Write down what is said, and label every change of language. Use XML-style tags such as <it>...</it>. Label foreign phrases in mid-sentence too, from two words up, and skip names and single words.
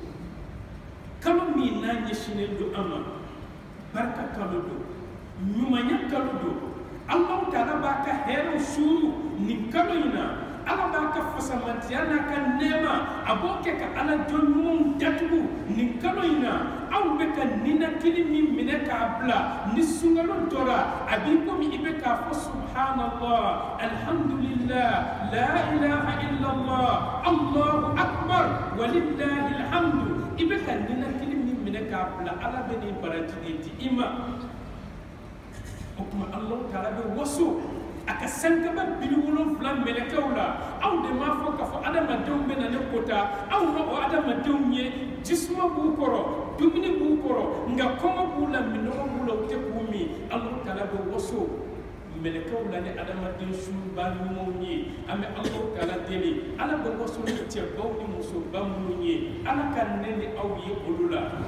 <bm>kalo min n'a ɲɛsinnen don an ma barika kalo don ɲumanya kalo don Alahu Taala b'a ka hɛrɛw suuru nin kalo in na Ala b'a ka fasamatiya n'a ka nɛɛma a b'o kɛ ka Ala jɔn ɲumanw datugu nin kalo in na aw bɛ ka ninakili min minɛ k'a bila ni sunkalo dɔra a b'i komi i bɛ k'a fɔ</bm> <ar>سبحان الله الحمد لله لا إله إلا الله الله أكبر ولله الحمد</ar> <bm>i bɛ ka ninakili min minɛ k'a bila Ala bɛ nin baraji de di i ma o tuma Alahu Taala bɛ waso a ka sankaba 70 mɛlɛkɛw la aw de m'a fɔ k'a fɔ adamadenw bɛ na ne kota aw ma o adamadenw ye jisuma b'u kɔrɔ dumuni b'u kɔrɔ nka kɔngɔ b'u la minɔgɔ b'u la u tɛ k'u min Alahu Taala bɛ waso mɛlɛkɛw la ni adamaden suba ɲumanw ye an bɛ Alahu Taala deli Ala bɛ waso ni cɛbaw ni musoba minnu ye Ala ka ne ni aw ye olu la</bm>